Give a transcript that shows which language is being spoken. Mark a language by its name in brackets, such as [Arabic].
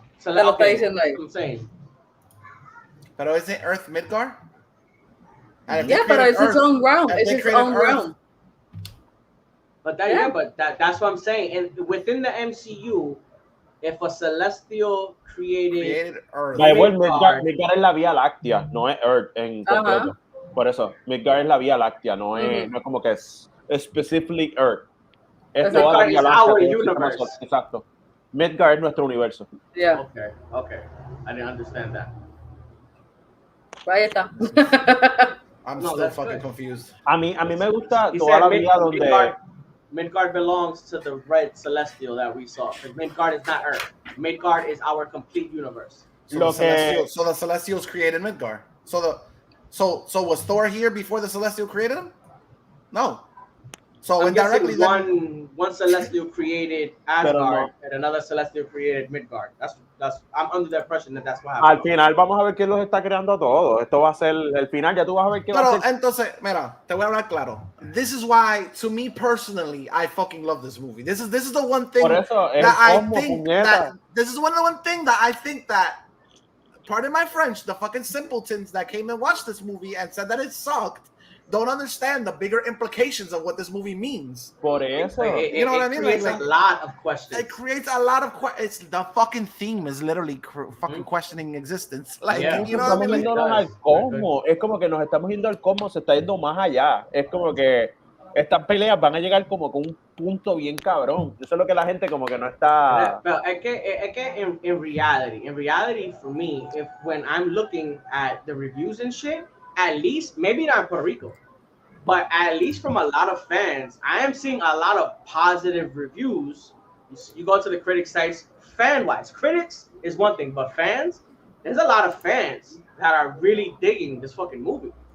[English] Okay, that's what I'm saying. [Spanish] Pero [English] is it Earth Midgard? Yeah, but it's its own realm. It's its own realm. But that's what I'm saying. And within the MCU, if a celestial created Earth. [Spanish] Midgard es la Vía Láctea, no es Earth en completo. Por eso, Midgard es la Vía Láctea, no es como que es [English] specifically Earth. [Spanish] Es toda la Vía Láctea. Exacto. Midgard es nuestro universo. [English] Yeah. Okay. I didn't understand that. [Spanish] Ahí está. [English] I'm still fucking confused. [Spanish] A mí me gusta toda la vida donde [English] Midgard belongs to the red celestial that we saw. Because Midgard is not Earth. Midgard is our complete universe. So the Celestials created Midgard. So was Thor here before the Celestial created him? No. So indirectly, one Celestial created Asgard and another Celestial created Midgard. That's I'm under the impression that that's what happened. [Spanish] Al final vamos a ver quién los está creando a todos. Esto va a ser el final, ya tú vas a ver qué va a ser. Entonces, mira, te voy a hablar claro. [English] This is why, to me personally, I fucking love this movie. This is the one thing that I think that this is one thing that I think that, pardon my French, the fucking simpletons that came and watched this movie and said that it sucked don't understand the bigger implications of what this movie means. [Spanish] Por eso. [English] You know what I mean? It creates a lot of questions. It creates a lot of questions. It's the fucking theme is literally fucking questioning existence. Like, you know what I mean? [Spanish] Al cosmos. Es como que nos estamos yendo al cosmos, se está yendo más allá. Es como que estas peleas van a llegar como con un punto bien cabrón. Eso es lo que la gente como que no está... Pero es que [English] in reality, for me, when I'm looking at the reviews and shit, at least, maybe not in Puerto Rico, but at least from a lot of fans, I am seeing a lot of positive reviews. You go to the critic sites, fan-wise. Critics is one thing, but fans, there's a lot of fans that are really digging this fucking movie.